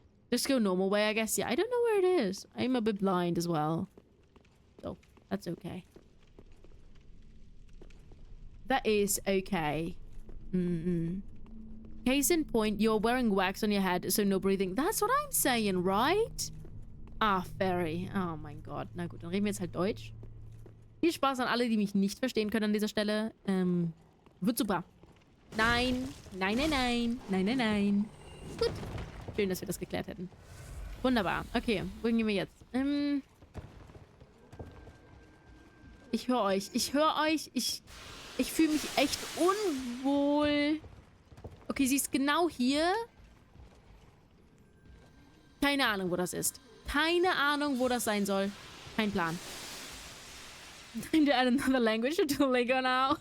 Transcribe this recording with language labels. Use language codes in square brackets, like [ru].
[en] Just go normal way, I guess. Yeah, I don't know where it is. I'm a bit blind as well. So, that's okay. That is okay. Case in point, you're wearing wax on your head, so no breathing. That's what I'm saying, right? [de] Ah, Fairy. Oh mein Gott. Na gut, dann reden wir jetzt halt Deutsch. Viel Spaß an alle, die mich nicht verstehen können an dieser Stelle. Wird super. Nein. Nein, nein, nein. Nein, nein, nein. Gut. Schön, dass wir das geklärt hätten. Wunderbar. Okay, wohin gehen wir jetzt? Ich höre euch. Ich höre euch. Ich fühle mich echt unwohl. Okay, sie ist genau hier. Keine Ahnung, wo das ist. Keine Ahnung, wo das sein soll. Kein Plan. [en] Time to add another language to Duolingo now.